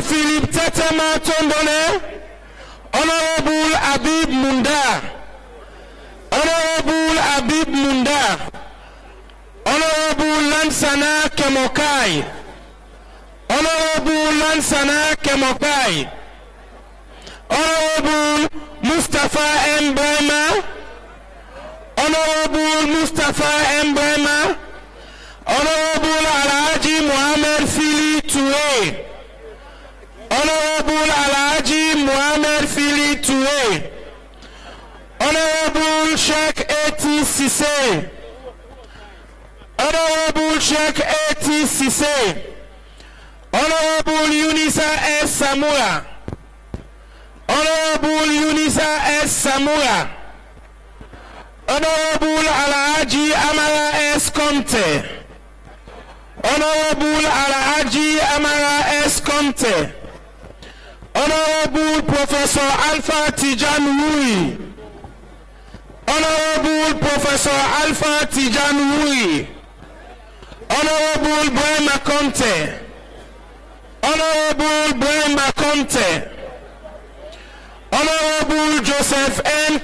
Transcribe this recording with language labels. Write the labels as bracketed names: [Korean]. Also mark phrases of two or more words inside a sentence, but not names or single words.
[English] Philip Tetema Tondone, Honorable Abib Munda, Honorable Abib Munda, Honorable Lansana Kemokai, Honorable Lansana Kemokai, Honorable Mustafa M. Brema, Honorable Mustafa M. Brema, Honorable Alhaji Muhammad Fili Toure, Honorable Alhaji Muhammad Fili Toure, Honorable Sheikh A.T. Sise, Honorable Sheikh A.T. Sise, Honorable Yunisa S. Samura, Honorable Yunisa S. Samura, Honorable Alhaji Amara S. Comte, Honorable Alhaji Amara S. Comte, Honorable Professor Alpha Tijan Wui, Honorable Professor Alpha Tijan Wui, Honorable Brema Comte, Honorable Brema Comte, Honorable Joseph N.